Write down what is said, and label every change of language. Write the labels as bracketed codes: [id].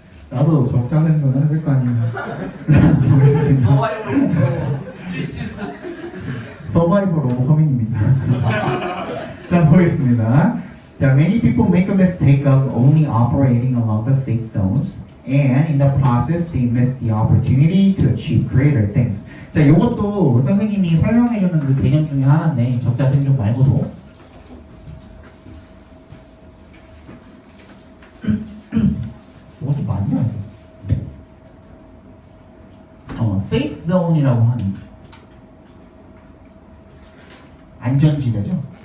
[ko] 나도 적자생존 해야 될 거 아니에요. [en] 서바이벌 오브 허밍입니다. [ko] 자 보겠습니다. [en] 자, many people make a mistake of only operating along the safe zones, and in the process they miss the opportunity to achieve greater things. [ko] 자, 이것도 선생님이 설명해주는 그 개념 중에 하나인데 적자생존 말고도 이것도 맞냐? safe zone이라고 하는 안전지대죠.